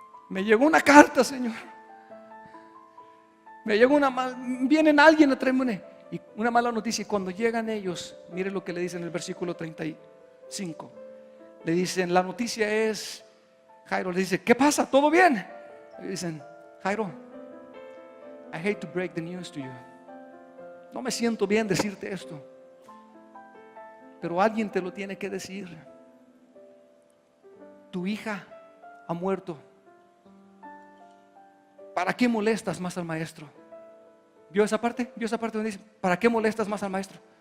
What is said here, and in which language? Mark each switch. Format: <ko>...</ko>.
<es>Me llegó una carta, Señor. Me llegó vienen alguien a traerme una mala noticia. Y cuando llegan ellos, mire lo que le dicen en el versículo 35. Le dicen, la noticia es, Jairo le dice, ¿qué pasa? ¿Todo bien? Le dicen, Jairo,</es> <en>I hate to break the news to you.</en> <es>No me siento bien decirte esto, pero alguien te lo tiene que decir. Tu hija ha muerto. ¿Para qué molestas más al maestro? ¿Vio esa parte? ¿Vio esa parte donde dice, ¿para qué molestas más al maestro?</es>